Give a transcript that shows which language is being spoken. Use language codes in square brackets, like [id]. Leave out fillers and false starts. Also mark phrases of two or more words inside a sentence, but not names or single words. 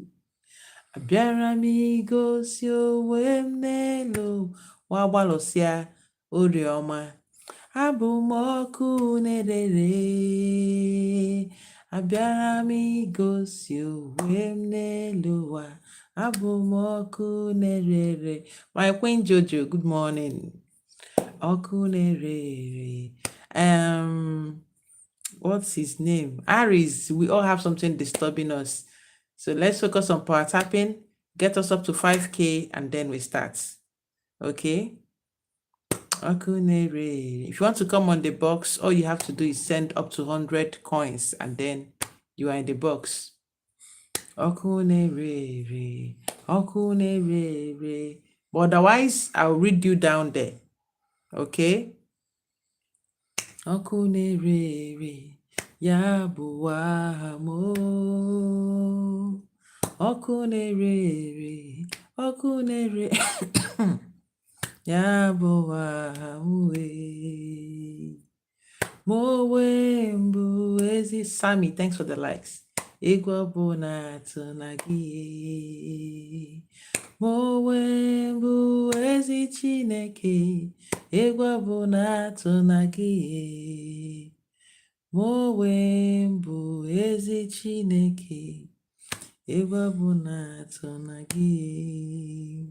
[ig] Abịara m igosi onwe m n'elu ụwa, gbalụsịa oriọma. Abụ m ọkụ na-erere. Abịara m igosi onwe m n'elu ụwa, abụ m ọkụ na-erere. [en] My Queen Jojo, good morning. [ig] Ọkụ na-erere. [en] What's his name? Aries, we all have something disturbing us. So let's focus on power tapping, get us up to 5K, and then we start. [ig] Okay? Ọkụ na-erere. [en] If you want to come on the box, all you have to do is send up to 100 coins, and then you are in the box. [ig] Ọkụ na-erere, ọkụ na-erere. [en] But otherwise, I'll read you down there. [ig] Okay? Ọkụ na-erere, ya bụ aha m. Ọkụ na-erere, ọkụ na-erere, ya bụ aha m. Ma onwe mbụ ezi Sammy, [en] thanks for the likes. [ig] Egwu ọbụla tụla gị. Ma onwe mbụ ezi Chineke, egwu ọbụla tụla gị. Ma onwe mbụ ezi Chineke, egwu ọbụla tụla gị.